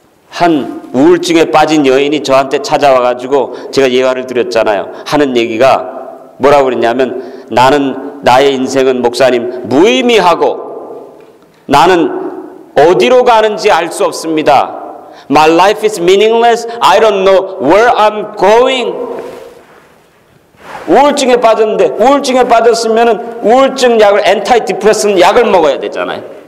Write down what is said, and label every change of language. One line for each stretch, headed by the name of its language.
Korean: 한 우울증에 빠진 여인이 저한테 찾아와가지고 제가 예화를 드렸잖아요. 하는 얘기가 뭐라고 그랬냐면 나의 인생은 목사님 무의미하고 나는 어디로 가는지 알 수 없습니다.
English: My life is meaningless. I don't know where I'm going.
Korean: 우울증에 빠졌는데 우울증에 빠졌으면 우울증 약을 엔타이디프레슨 약을 먹어야 되잖아요.